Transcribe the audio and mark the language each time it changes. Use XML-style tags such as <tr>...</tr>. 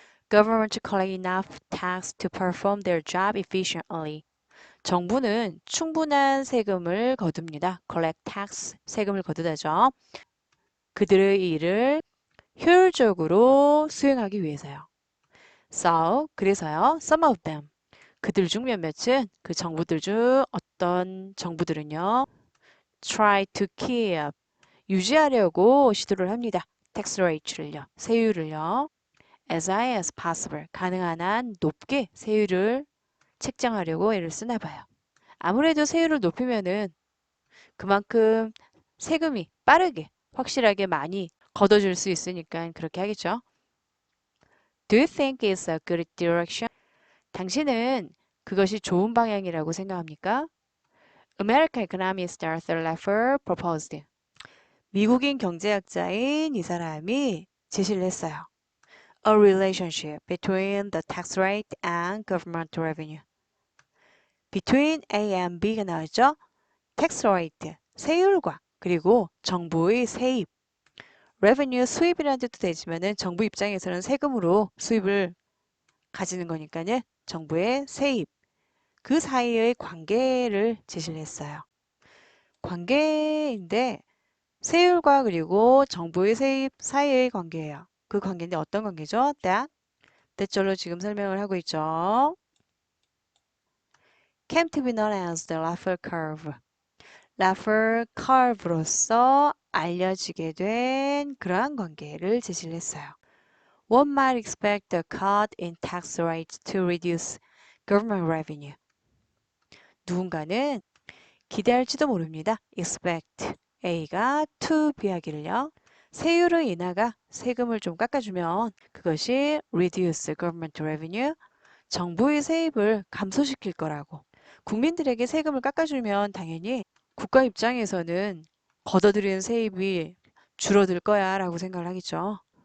<en>Government collect enough tax to perform their job efficiently.</en> <ko>정부는 충분한 세금을 거둡니다. collect tax, 세금을 거두다죠. 그들의 일을 효율적으로 수행하기 위해서요. So, 그래서요.</ko> <en>Some of them,</en> <ko>그들 중 몇몇은 그 정부들 중 어떤 정부들은요.</ko> <en>try to keep,</en> <ko>유지하려고 시도를 합니다. tax rate를요. 세율을요.</ko> <en>as high as possible,</en> <ko>가능한 한 높게 세율을 책정하려고 애를 쓰나 봐요. 아무래도 세율을 높이면은 그만큼 세금이 빠르게, 확실하게 많이 걷어줄 수 있으니까 그렇게 하겠죠.</ko> <en>Do you think it's a good direction?</en> <ko>당신은 그것이 좋은 방향이라고 생각합니까?</ko> <en>American economist Arthur Laffer proposed.</en> <ko>미국인 경제학자인 이 사람이 제시를 했어요.</ko> <en>A relationship between the tax rate and government revenue. Between A and B가</en> <ko>나왔죠? tax rate, 세율과 그리고 정부의 세입, revenue, 수입이라는 뜻도 되지만은 정부 입장에서는 세금으로 수입을 가지는 거니까요. 정부의 세입, 그 사이의 관계를 제시를 했어요. 관계인데 세율과 그리고 정부의 세입 사이의 관계예요. 그 관계인데 어떤 관계죠? that절로 지금 설명을 하고 있죠.</ko> <en>came to be known as the Laffer curve.</en> <ko>Laffer curve로서 알려지게 된 그러한 관계를 제시를 했어요.</ko> <en>One might expect a cut in tax rates to reduce government revenue.</en> <ko>누군가는 기대할지도 모릅니다. expect A가 to B 하기를요. 세율의 인하가 세금을 좀 깎아주면 그것이</ko> <en>reduce government revenue,</en> <ko>정부의 세입을 감소시킬 거라고. 국민들에게 세금을 깎아주면 당연히 국가 입장에서는 걷어들이는 세입이 줄어들 거야 라고 생각을 하겠죠.</ko>